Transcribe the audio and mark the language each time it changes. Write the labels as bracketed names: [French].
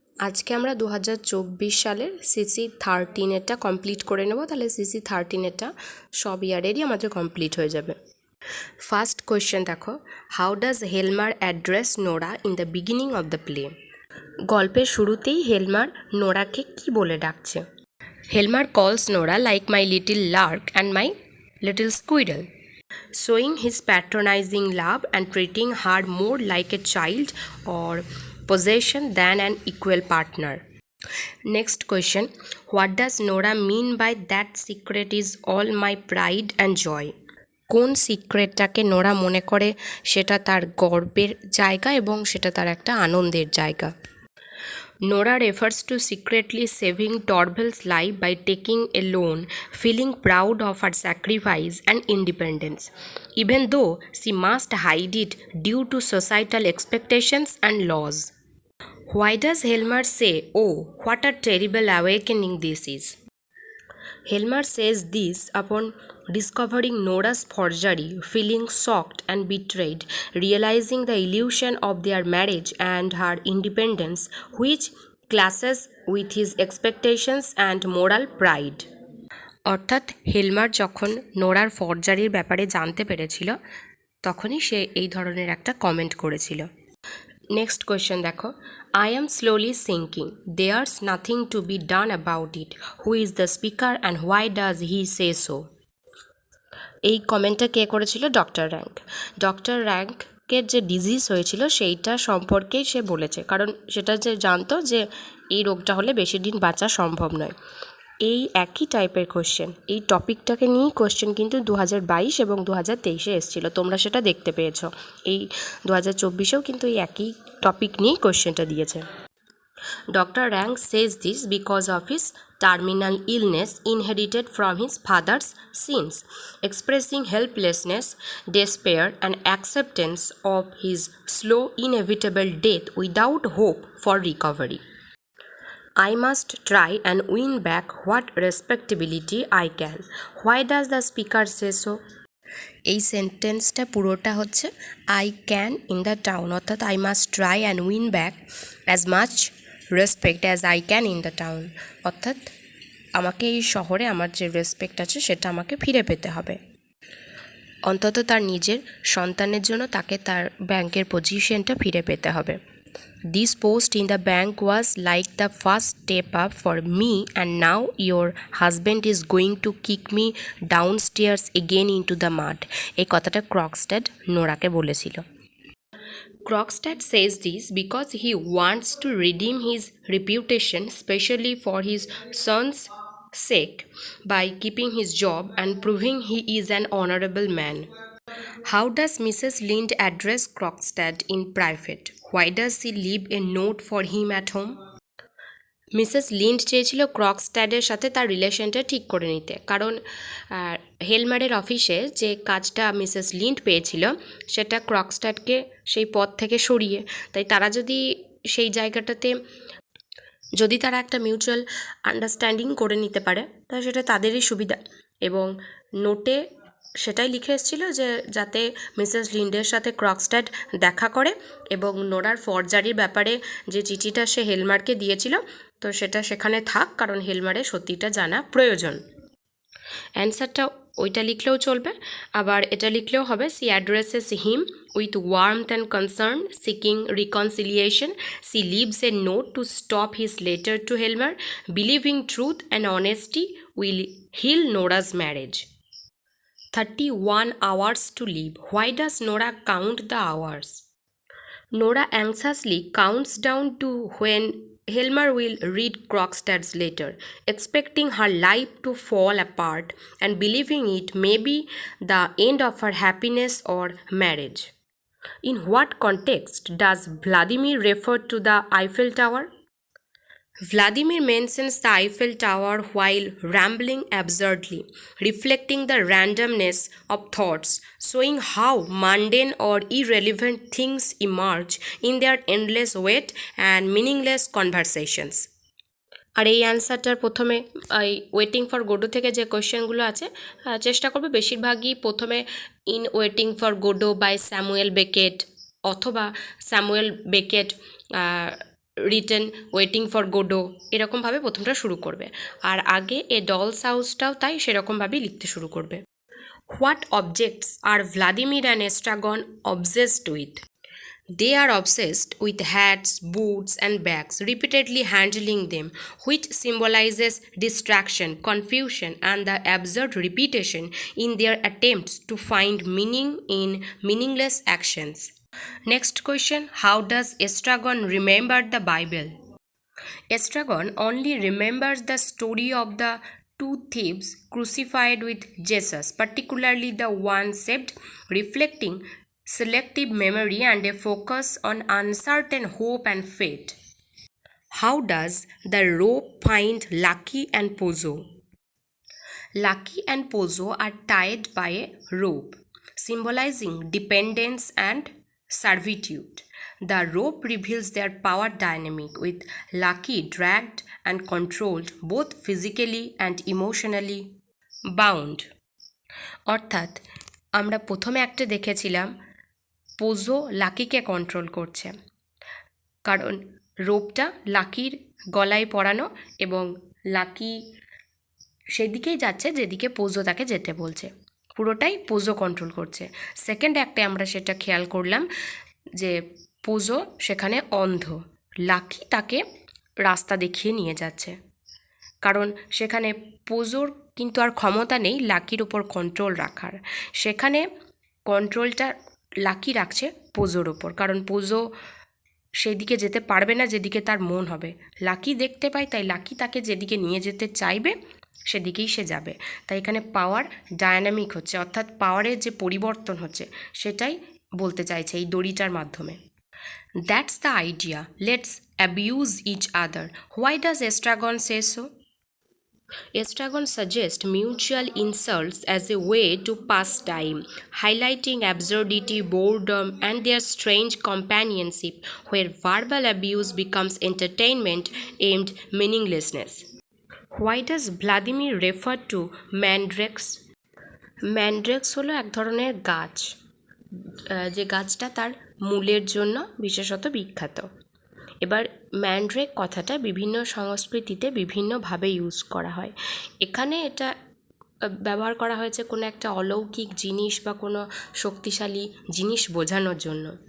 [Bangla] আজকে আমরা 2024 সালের সিসি 13 এটা কমপ্লিট করে নেব। তাহলে সিসি 13 এটা সব ইয়ারেরই আমাদের কমপ্লিট হয়ে যাবে। [English] first question [Bangla] দেখো, [English] How does Helmer address Nora in the beginning of the play? [Bangla] গল্পের শুরুতেই হেলমার নোরাকে কি বলে ডাকছে? [English] Helmer calls Nora like my little lark and my little squirrel, showing his patronizing love and treating her more like a child or possession than an equal partner. Next question, what does Nora mean by that secret is all my pride and joy? [Bangla] কোন সিক্রেটটাকে Nora মনে করে সেটা তার গর্বের জায়গা এবং সেটা তার একটা আনন্দের জায়গা? [English] Nora refers to secretly saving Torval's life by taking a loan, feeling proud of her sacrifice and independence, even though she must hide it due to societal expectations and laws. Why does Helmer say, "Oh, what a terrible awakening this is"? Helmer says this upon discovering Nora's forgery, feeling shocked and betrayed, realizing the illusion of their marriage and her independence, which clashes with his expectations and moral pride. [Bangla] অর্থাৎ হেলমার যখন নোরার ফরজারির ব্যাপারে জানতে পেরেছিল তখনই সে এই ধরনের একটা comment করেছিল। [English] next question [Bangla] দেখো, [English] I am slowly sinking. There's nothing to be done about it. Who is the speaker and why does he say so? [Bangla] এই কমেন্টটা কে করেছিল? Doctor rank. ডক্টর র্যাঙ্কের যে ডিজিজ হয়েছিল সেইটা সম্পর্কেই সে বলেছে, কারণ সেটা যে জানতো যে এই রোগটা হলে বেশি দিন বাঁচা সম্ভব নয়। এই একই টাইপের কোশ্চেন, এই টপিকটাকে নিয়েই কোশ্চেন কিন্তু 2022 এবং 2023-এ এসেছিলো, তোমরা সেটা দেখতে পেয়েছো। এই 2024-এও কিন্তু এই একই টপিক নিয়েই কোশ্চেনটা দিয়েছে। [English] Dr. Rank says this because of his terminal illness inherited from his father's sins, expressing helplessness, despair, and acceptance of his slow, inevitable death without hope for recovery. I must try and win back what respectability I can. Why does the speaker say so? [Bangla] এই সেন্টেন্সটা পুরোটা হচ্ছে [English] I can in the town, [Bangla] অর্থাৎ [English] I must try and win back as much respect as I can in the town, [Bangla] অর্থাৎ আমাকে এই শহরে আমার যে রেসপেক্ট আছে সেটা আমাকে ফিরে পেতে হবে। অন্তত তার নিজের সন্তানের জন্য তাকে তার ব্যাংকের পজিশনটা ফিরে পেতে হবে। [English] This post in the bank was like the first step up for me, and now your husband is going to kick me downstairs again into the mud. [Bangla] এই কথাটা ক্রকস্ট্যাড নোরাকে বলেছিল। [English] Krogstad says this because he wants to redeem his reputation, especially for his son's sake, by keeping his job and proving he is an honorable man. How does Mrs. Lind address Krogstad in private? Why does she leave a note for him at home? [Bangla] Mrs leaned চেয়েছিল ক্রকস্ট্যাডের সাথে তার রিলেশনটা ঠিক করে নিতে, কারণ হেলমারের অফিসে যে কাজটা মিসেস লিন্ড পেয়েছিল সেটা ক্রকস্ট্যাডকে সেই পদ থেকে সরিয়ে, তাই তারা যদি সেই জায়গাটাতে যদি তারা একটা মিউচুয়াল আন্ডারস্ট্যান্ডিং করে নিতে পারে তাহলে সেটা তাদেরই সুবিধা। এবং নোটে সেটাই লিখে এসেছিল যে যাতে মিসেস লিন্ডের সাথে ক্রকস্ট্যাড দেখা করে এবং নোরার ফরজারির ব্যাপারে যে চিঠিটা সে হেলমারকে দিয়েছিল তো সেটা সেখানে থাক, কারণ হেলমারের সত্যিটা জানা প্রয়োজন। অ্যান্সারটা ওইটা লিখলেও চলবে, আবার এটা লিখলেও হবে, [English] She addresses him with warmth and concern seeking reconciliation, she leaves a note to stop his letter to Helmer, believing truth and honesty will heal Nora's marriage. 31 hours to live. Why does Nora count the hours? Nora anxiously counts down to when Helmer will read Krogstad's letter, expecting her life to fall apart and believing it may be the end of her happiness or marriage. In what context does Vladimir refer to the Eiffel Tower? Vladimir mentions the Eiffel Tower while rambling absurdly, reflecting the randomness of thoughts, showing how mundane or irrelevant things emerge in their endless wait and meaningless conversations. [Bangla] আর এই অ্যান্সারটার প্রথমে এই waiting for Godot থেকে যে কোয়েশ্চেনগুলো আছে চেষ্টা করবে বেশিরভাগই প্রথমে in waiting for Godot by Samuel Beckett অথবা Samuel Beckett written waiting for Godot, এরকমভাবে প্রথমটা শুরু করবে। আর আগে এ ডলস হাউসটাও তাই সেরকমভাবেই লিখতে শুরু করবে। [English] What objects are Vladimir and Estragon obsessed with? They are obsessed with hats, boots, and bags, repeatedly handling them, which symbolizes distraction, confusion, and the absurd repetition in their attempts to find meaning in meaningless actions. Next question: how does Estragon remember the Bible? Estragon only remembers the story of the two thieves crucified with Jesus, particularly the one saved, reflecting selective memory and a focus on uncertain hope and fate. How does the rope find Lucky and Pozo? Lucky and Pozo are tied by a rope, symbolizing dependence and servitude. The rope reveals their power dynamic, with Lucky dragged and controlled both physically and emotionally bound. [Bangla] অর্থাৎ আমরা প্রথমে একটা দেখেছিলাম পোজো লাকিকে control করছে, কারণ রোপটা লাকির গলায় পরানো এবং লাকি সেদিকেই যাচ্ছে যেদিকে পোজো তাকে যেতে বলছে, পুরোটাই পোজো কন্ট্রোল করছে। সেকেন্ড অ্যাক্টে আমরা সেটা খেয়াল করলাম যে পোজো সেখানে অন্ধ, লাকি তাকে রাস্তা দেখিয়ে নিয়ে যাচ্ছে, কারণ সেখানে পোজোর কিন্তু আর ক্ষমতা নেই লাকির উপর কন্ট্রোল রাখার, সেখানে কন্ট্রোলটা লাকি রাখছে পোজোর ওপর, কারণ পোজো সেদিকে যেতে পারবে না যেদিকে তার মন হবে। লাকি দেখতে পায়, তাই লাকি তাকে যেদিকে নিয়ে যেতে চাইবে সেদিকেই সে যাবে। তাই এখানে পাওয়ার ডায়নামিক হচ্ছে, অর্থাৎ পাওয়ারের যে পরিবর্তন হচ্ছে সেটাই বলতে চাইছে এই দড়িটার মাধ্যমে। [English] That's the idea, let's abuse each other. Why does Estragon say so? Estragon suggests mutual insults as a way to pass time, highlighting absurdity, boredom, and their strange companionship, where verbal abuse becomes entertainment aimed meaninglessness. Why does Vladimir refer to mandrakes? [Bangla] ম্যান্ড্রেক্স হলো এক ধরনের গাছ, যে গাছটা তার মূলের জন্য বিশেষত বিখ্যাত। এবার ম্যান্ড্রেক কথাটা বিভিন্ন সংস্কৃতিতে বিভিন্নভাবে ইউজ করা হয়। এখানে এটা ব্যবহার করা হয়েছে কোনো একটা অলৌকিক জিনিস বা কোনো শক্তিশালী জিনিস বোঝানোর জন্য।